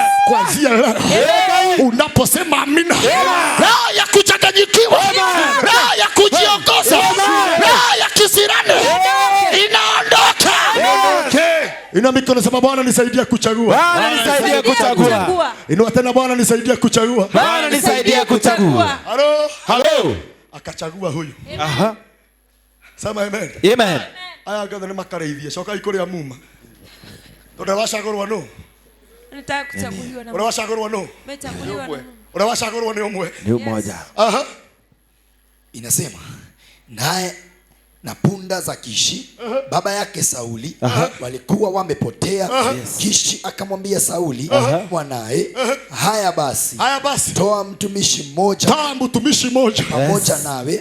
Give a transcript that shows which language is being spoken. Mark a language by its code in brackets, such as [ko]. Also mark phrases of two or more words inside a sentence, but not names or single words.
[sw] Kuanzia leo unaposema amina, roho ya kuchanganyikiwa, roho ya kujiongoza, roho ya kisirani inaondoka. Ina mikono, sema Bwana nisaidia kuchagua. Bwana nisaidie kuchagua. Inua tena, Bwana nisaidia kuchagua. Bwana nisaidie kuchagua. Halo. Akachagua huyu. Sema amen. Amen. [ki] Aya ngatho ni makareithia coka ikuria muma. Tondu wacagurwa no. [sw] Nataka kuchaguliwa na [ki] Ura wacagurwa no. [sw] Umechaguliwa na Mungu. [ki] Ura wacagurwa ni umwe. [sw] Ni mmoja. Inasema naye na punda za Kishi baba yake Sauli walikuwa wamepotea. Kishi akamwambia Sauli mwanae, haya basi toa mtumishi mmoja pamoja nawe.